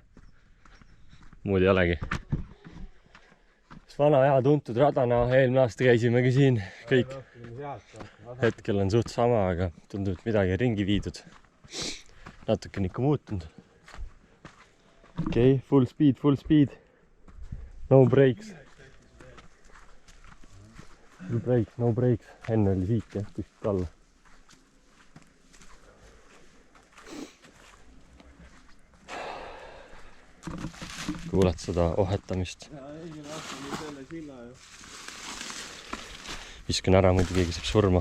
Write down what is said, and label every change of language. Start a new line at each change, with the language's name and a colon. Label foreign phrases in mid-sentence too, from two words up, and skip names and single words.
Estonian: Muud ei olegi. Vana hea tuntud radana, eelmine aasta käisimegi siin kõik. Hetkel on suht sama, aga tundub, et midagi ringi viidud. Natuke on ikka muutunud. Okei,
English: full speed. No breaks. No breaks.
Estonian: Enne oli siit jah, kuskilt alla. Kuuled seda ohetamist? Viskan ära, muidu keegi saab surma.